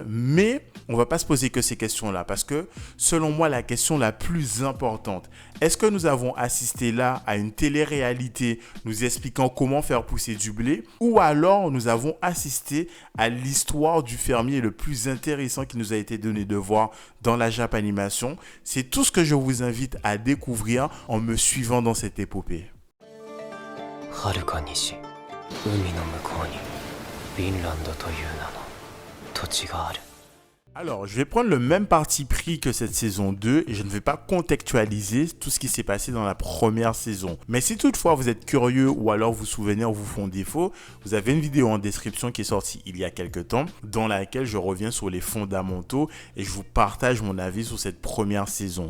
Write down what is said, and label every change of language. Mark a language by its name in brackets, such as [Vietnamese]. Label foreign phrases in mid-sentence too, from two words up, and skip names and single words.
[French] Mais on ne va pas se poser que ces questions-là parce que, selon moi, la question la plus importante, est-ce que nous avons assisté là à une télé-réalité nous expliquant comment faire pousser du blé, ou alors nous avons assisté à l'histoire du fermier le plus intéressant qui nous a été donné de voir dans la Japanimation? C'est tout ce que je vous invite à découvrir en me suivant dans cette épopée. [Japanese] はるか西、海の向こうにフィンランドという名の土地がある。 [French] Alors, je vais prendre le même parti pris que cette saison 2 et je ne vais pas contextualiser tout ce qui s'est passé dans la première saison. Mais si toutefois vous êtes curieux ou alors vous souvenez ou vous font défaut, vous avez une vidéo en description qui est sortie il y a quelques temps dans laquelle je reviens sur les fondamentaux et je vous partage mon avis sur cette première saison.